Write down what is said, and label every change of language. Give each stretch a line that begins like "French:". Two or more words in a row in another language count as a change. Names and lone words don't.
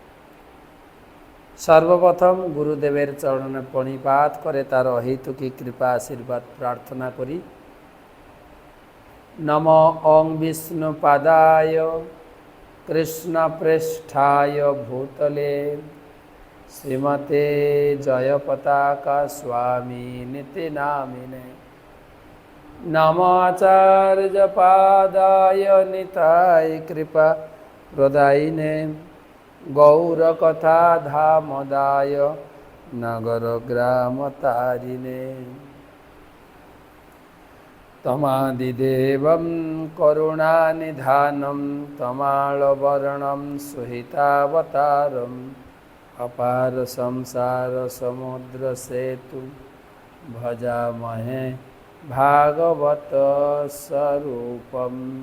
Bangla: সর্বপ্রথম গুরুদেবের চরণে প্রণিপাত করে তার অহেতুকী কৃপা আশীর্বাদ প্রার্থনা করি।
Sanskrit: নমো ওং বিষ্ণুপাদায় কৃষ্ণপ্রেষ্ঠায় ভূতলে শ্রীমতে জয়পতাকা স্বামিনিতি নামিনে नमो आचार्यपादाय निताय कृपा प्रदायिने गौरकथाधामदाय নগর গ্রাম তারিণে। তমাদিদেবং করুণানিধানম তমালবর্ণম সুহিতাবতারম অপার সংসার সমুদ্র সেতু ভজামহে ভাগবত স্বরূপম।